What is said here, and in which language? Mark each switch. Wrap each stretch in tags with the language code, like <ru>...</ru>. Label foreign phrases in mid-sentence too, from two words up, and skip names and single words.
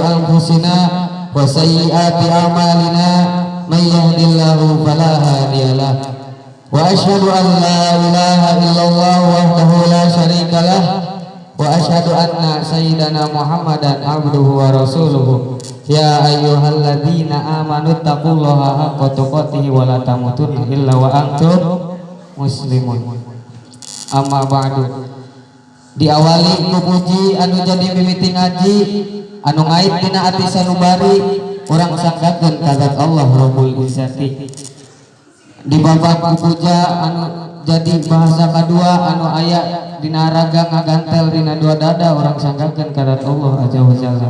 <ar>أنفسنا وسيئات أعمالنا من يهده الله فلا هادي له وأشهد أن لا إله إلا الله وحده لا شريك له وأشهد أن سيدنا محمدا عبده ورسوله يا أيها الذين آمنوا اتقوا الله حق تقاته ولا تموتن إلا وأنتم مسلمون. أما بعد.</ar> <su>Diawali ku puji anu jadi mimiti ngaji anu ngaib dina ati sanubari urang sanggakeun ka zat Allah</su> <ar>رب العزة.</ar> <su>Di babak puja anu jadi bahasa kedua anu aya dina raga ngagantel dina dua dada urang sanggakeun ka zat Allah</su> <ar>عز وجل.</ar>